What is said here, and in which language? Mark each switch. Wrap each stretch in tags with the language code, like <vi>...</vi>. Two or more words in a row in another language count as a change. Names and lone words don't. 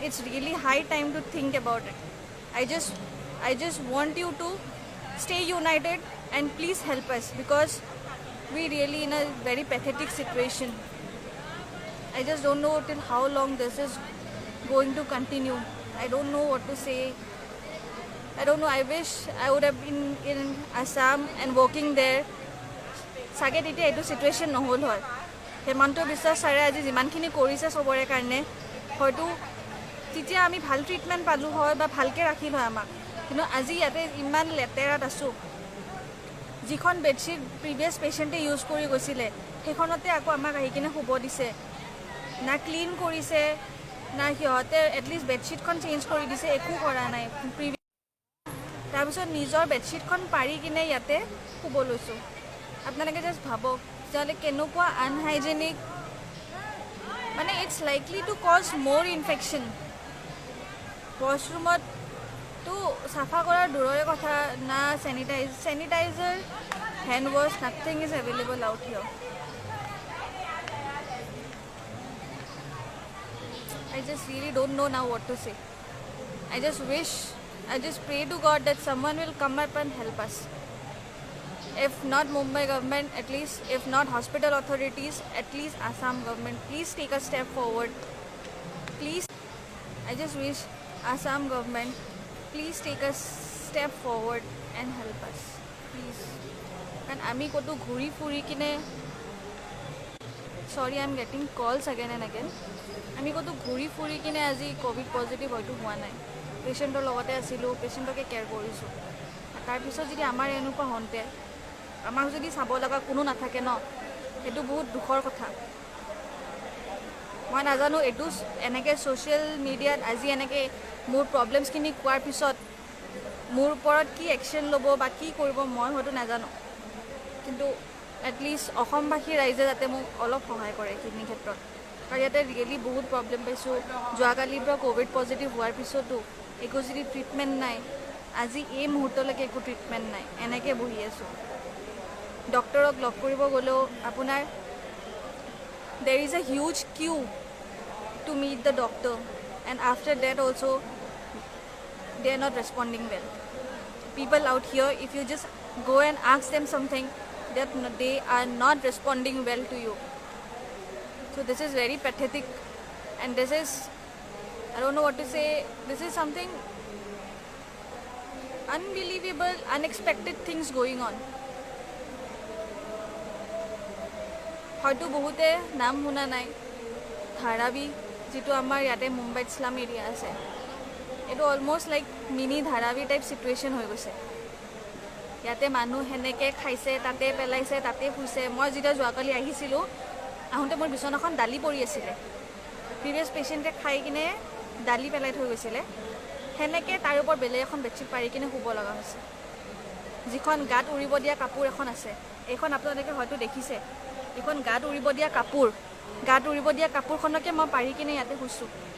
<en>It's really high time to think about it. I just want you to stay united and please help us, because we really in a very pathetic situation. I just don't know till how long this is going to continue. I don't know what to say. I don't know. I wish I would have been in Assam and working there.</en> <as>সেইহে তেতিয়া এইটো situation নহ'ল হয়. Hemanto Biswa চাৰে আজি যিমানখিনি কৰিছে সবৰে কাৰণে হয়তো তেতিয়া আমি ভাল treatment পালোঁ হয় বা ভালকে ৰাখিলে হয় আমাক. কিন্তু আজি ইয়াতে ইমান লেতেৰাত আছোঁ. Jikhon bedsheet</as> <en>previous patient</en> <as>এ use কৰি গৈছিলে হেইখনতে একো আমাক আহি কিনে শুব দিছে. ন clean কৰিছে ন হিয়তে</as> <en>at least</en> <as>bedsheet kon change kori dise eku kora nai. তাৰপিছত নিজৰ বেডশ্বীটখন পাৰি কিনে ইয়াতে শুব লৈছোঁ আপোনালোকে জাষ্ট ভাবক যেনে কেনেকুৱা আনহাইজেনিক মানে</as> <en>it's likely to cause</en> <as>মোৰ ইনফেকশ্যন ৱাছৰুমততো চাফা কৰাৰ দূৰৰে কথা না</as> <en>sanitizer hand wash nothing is available out here I just really don't know now what to say. I just pray to God that someone will come up and help us. If not Mumbai government, at least, if not hospital authorities, at least Assam government, please take a step forward. Please, I just wish Assam government, please take a step forward and help us. Please. And</en> <as>আমি কত ঘূৰি ফুৰি কিনে,</as> <en>sorry, I'm getting calls again and again.</en> <as>আমি কত ঘূৰি ফুৰি কিনে আজি</as> <en>COVID positive</en> <as>হ'লোঁ হোৱা নাই. পেচেণ্টৰ লগতে আছিলোঁ পেচেণ্টকে কেয়াৰ কৰিছোঁ তাৰপিছত যদি আমাৰ এনেকুৱা হওঁতে আমাক যদি চাব লগা কোনো নাথাকে ন সেইটো বহুত দুখৰ কথা মই নাজানো এইটো এনেকৈ</as> <en>social media</en> <as>আজি এনেকৈ মোৰ প্ৰব্লেমছখিনি কোৱাৰ পিছত মোৰ ওপৰত কি একশ্যন ল'ব বা কি কৰিব মই হয়তো নাজানো কিন্তু এটলিষ্ট অসমবাসী ৰাইজে যাতে মোক অলপ সহায় কৰে এইখিনি ক্ষেত্ৰত আৰু ইয়াতে ৰিয়েলি বহুত প্ৰব্লেম পাইছোঁ যোৱাকালিৰ পৰা</as> <en>COVID positive</en> <as>হোৱাৰ পিছতো একো যদি ট্ৰিটমেণ্ট নাই আজি এই মুহূৰ্তলৈকে একো ট্ৰিটমেণ্ট নাই এনেকৈ বহি আছোঁ ডক্টৰক লগ কৰিব গ'লেও আপোনাৰ</as> <en>there is a huge queue to meet the doctor and after that also they are not responding well people out here if you just go and ask them something that they are not responding well to you so this is very pathetic and this is I don't know what to say. This is something unbelievable, unexpected things going on.</en> <as>হয়তো বহুতে নাম শুনা নাই ধাৰাবী যিটো আমাৰ ইয়াতে মুম্বাইত</as> <en>slum area</en> <as>আছে এইটো</as> <en>almost like mini</en> <as>ধাৰাবী</as> <en>type situation</en> <as>হৈ গৈছে ইয়াতে মানুহ সেনেকৈ খাইছে তাতে পেলাইছে তাতে শুইছে মই যেতিয়া যোৱাকালি আহিছিলোঁ আহোঁতে মোৰ বিচনাখন দালি পৰি আছিলে</as> <en>previous patient</en> <as>খাই কিনে দালি পেলাই থৈ গৈছিলে সেনেকৈ তাৰ ওপৰত বেলেগ এখন বেডশ্বীট পাৰি কিনে শুব লগা হৈছে যিখন গাত উৰিব দিয়া কাপোৰ এখন আছে এইখন আপোনালোকে হয়তো দেখিছে এইখন গাত উৰিব দিয়া কাপোৰখনকে মই পাৰি কিনে ইয়াতে শুইছোঁ</as>